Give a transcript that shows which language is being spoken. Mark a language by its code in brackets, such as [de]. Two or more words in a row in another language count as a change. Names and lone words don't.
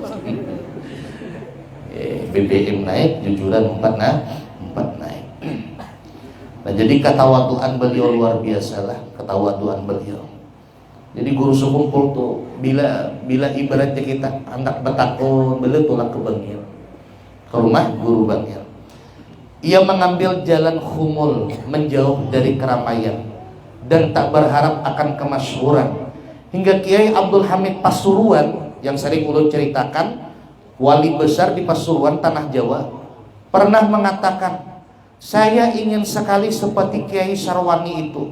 [id] BBM naik, jujuran 4 naik. Nah jadi ketawaduan beliau luar biasa lah, ketawaduan beliau. [bjn] Jadi guru sekumpul tuh bila ibaratnya kita anak betakun beliau tulang ke Bangil, ke rumah guru Bangil. [id] Ia mengambil jalan khumul, menjauh dari keramaian dan tak berharap akan kemasyhuran. Hingga Kiai Abdul Hamid Pasuruan yang sering ulun ceritakan, wali besar di Pasuruan tanah Jawa, pernah mengatakan, saya ingin sekali seperti Kiai Sarwani itu.